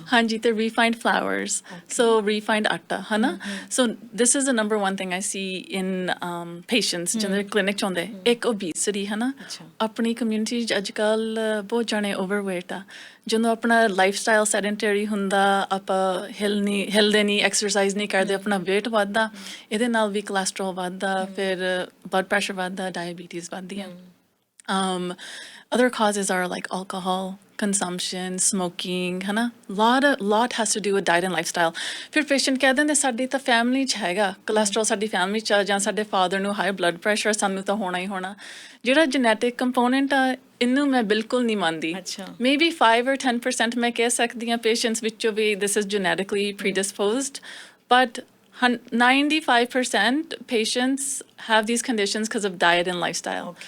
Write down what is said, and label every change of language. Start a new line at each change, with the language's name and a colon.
Punjabi: ਹਾਂਜੀ ਤੇ refined flours so refined ਆਟਾ ਹਨਾ
English: so this is the number 1 thing I see in patients
Punjabi: ਜਦੋਂ clinic 'ਚ ਆਉਂਦੇ ਇੱਕ obesity ਹਨਾ ਆਪਣੀ community 'ਚ ਅੱਜ ਕੱਲ੍ਹ ਬਹੁਤ ਜਾਣੇ overweight ਆ ਜਦੋਂ ਆਪਣਾ ਲਾਈਫਸਟਾਈਲ ਸੈਡੈਂਟਰੀ ਹੁੰਦਾ ਆਪਾਂ ਹਿਲਦੇ ਨਹੀਂ ਐਕਸਰਸਾਈਜ਼ ਨਹੀਂ ਕਰਦੇ ਆਪਣਾ weight ਵੱਧਦਾ ਇਹਦੇ ਨਾਲ ਵੀ ਕੋਲੇਸਟ੍ਰੋਲ ਵੱਧਦਾ ਫਿਰ ਬਲੱਡ ਪ੍ਰੈਸ਼ਰ ਵੱਧਦਾ ਡਾਇਬੀਟੀਜ਼ ਵੱਧਦੀਆਂ।
English: Other causes are like alcohol consumption, smoking, hana. Lot has to do with diet and lifestyle.
Punjabi: ਫਿਰ patient ਕਹਿ ਦਿੰਦੇ ਸਾਡੀ ਤਾਂ family 'ਚ ਹੈਗਾ cholesterol ਸਾਡੀ family 'ਚ ਆ ਜਾਂ ਸਾਡੇ father ਨੂੰ high blood pressure ਸਾਨੂੰ ਤਾਂ ਹੋਣਾ ਹੀ ਹੋਣਾ ਜਿਹੜਾ genetic component ਆ ਇਹਨੂੰ ਮੈਂ ਬਿਲਕੁਲ ਨਹੀਂ ਮੰਨਦੀ।
English: Maybe 5 or 10%
Punjabi: ਮੈਂ ਕਹਿ ਸਕਦੀ ਹਾਂ patients ਵਿੱਚੋਂ ਵੀ
English: this is genetically predisposed but 95% patients have these conditions because of diet and lifestyle.